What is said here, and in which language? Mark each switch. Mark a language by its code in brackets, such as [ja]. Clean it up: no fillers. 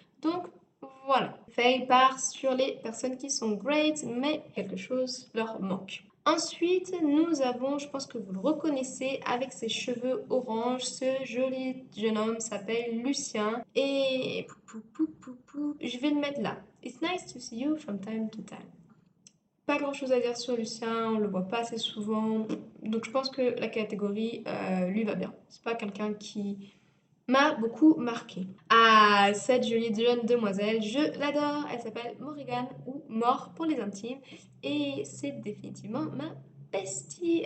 [fr] Donc voilà, Faye part sur les personnes qui sont great, mais quelque chose leur manque. Ensuite, nous avons, je pense que vous le reconnaissez, avec ses cheveux orange, ce joli jeune homme s'appelle Lucien. Et je vais le mettre là. [en] It's nice to see you from time to time. [fr] Pas grand chose à dire sur Lucien, on le voit pas assez souvent, donc je pense que la catégorie lui va bien. C'est pas quelqu'un qui m'a beaucoup marqué. Ah, cette jolie jeune demoiselle, je l'adore, elle s'appelle Morrigan ou Mort pour les intimes, et c'est définitivement ma bestie.